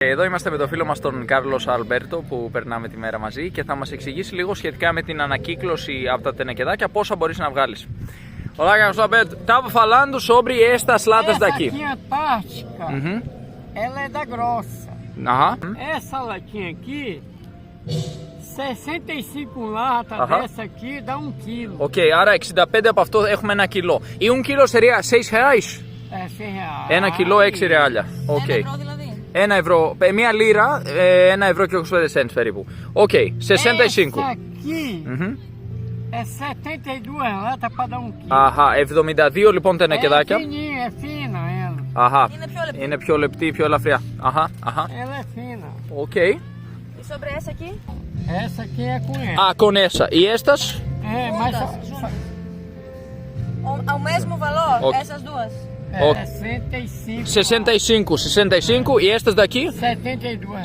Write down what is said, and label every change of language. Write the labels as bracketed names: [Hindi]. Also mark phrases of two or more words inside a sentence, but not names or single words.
[Greek] Εδώ είμαστε με τον φίλο μας τον Κάρλος Αλμπέρτο που περνάμε τη μέρα μαζί και θα μας εξηγήσει λίγο σχετικά με την ανακύκλωση από τα τενεκεδάκια, πόσα μπορείς να βγάλεις. [Portuguese] Olá, Carlos Alberto. Estava falando sobre estas latas daqui. Essa aqui antártica, ela é da grossa. Aham. Essa latinha aqui, 65 latas dessa aqui dá 1 quilo. [Greek] Ok, άρα 65 από αυτό έχουμε 1 κιλό. Ή 1 κιλό [Portuguese] seria 6 reais? 6 reais. [Greek] 1 κιλό 6 reais. Ok. 1 ευρώ δηλαδή. 1 ευρώ, 1 λίρα, 1 ευρώ και 85 cents περίπου. Ok, 65. [Portuguese] Essa aqui é 72 latas para dar 1 quilo. [Greek] Αχα, 72 λοιπόν τενεκεδάκια. [Portuguese] É fininha, é fina ela. [Greek] Αχα, Είναι πιο λεπτή. είναι πιο λεπτή, πιο ελαφριά. Αχα, αχα. [Portuguese] Ela é fina. Ok. E sobre essa aqui? Essa aqui é com ela. Ah, com essa. E estas? É, mas Ao mesmo valor, Ok. essas duas? é 65. 65, 65 e estas daqui? 72.